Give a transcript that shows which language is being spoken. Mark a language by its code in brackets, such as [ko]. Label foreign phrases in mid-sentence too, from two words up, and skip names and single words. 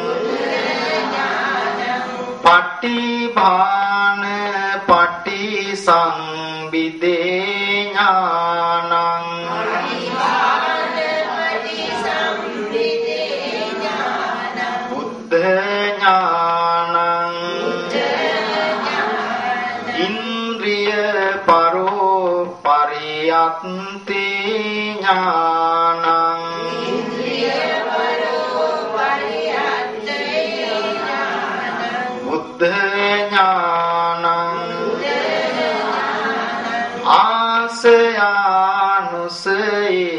[pi] පටිභාන පටි සංවිදේ ඥානං බුද්ධ ඥානං ඉන්ද්‍රිය පරෝ පරියත්ති ඥානං බුද්ධ ඥානං ආසයානුසේ